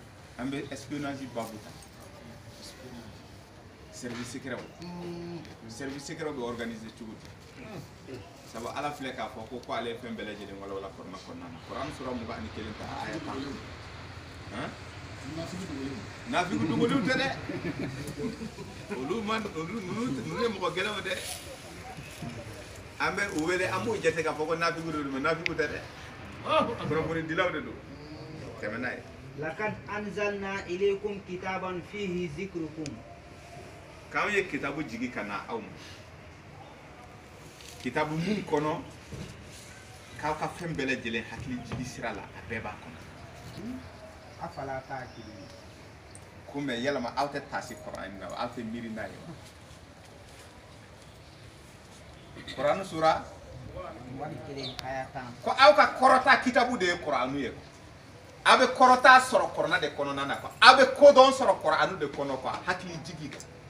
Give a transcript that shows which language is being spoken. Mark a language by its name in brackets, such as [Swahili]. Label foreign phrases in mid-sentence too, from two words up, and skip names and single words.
[Bambara] an bɛ espionnage babu ta [French] service secret service secret [Bambara] bɛ organiser cogo di sabu ala filɛ k'a fɔ ko ale ye fɛn bɛɛ lajɛlen walawala kɔrɔna kɔnɔna na kuran sura 21 ta aya 10 nafigu dogolenw tɛ dɛ olu ye mɔgɔ gɛlɛnw dɛ an bɛ u wele an b'u jate k'a fɔ ko nafigu de don mais nafigu tɛ dɛ kunnafoni dilaw de don tɛmɛ n'a ye [Arabic] لقد أنزلنا إليكم كتابا فيه ذكركم [Bambara] k'anw ye kitabu jigi ka na aw ma kitabu mun kɔnɔ k'aw ka fɛn bɛɛ lajɛlen hakili jigi sira la a bɛɛ b'a kɔnɔ [Arabic] أفلا تعقلون [Bambara] ko mɛ yalama aw tɛ taasi kuran na aw tɛ miiri n'a ye wa kuran sura ko aw ka kɔrɔta kitabu de ye kuranu ye aw bɛ kɔrɔta sɔrɔ kuranna de kɔnɔna na quoi aw bɛ kodɔn sɔrɔ kuranu de kɔnɔ quoi hakili jigi kan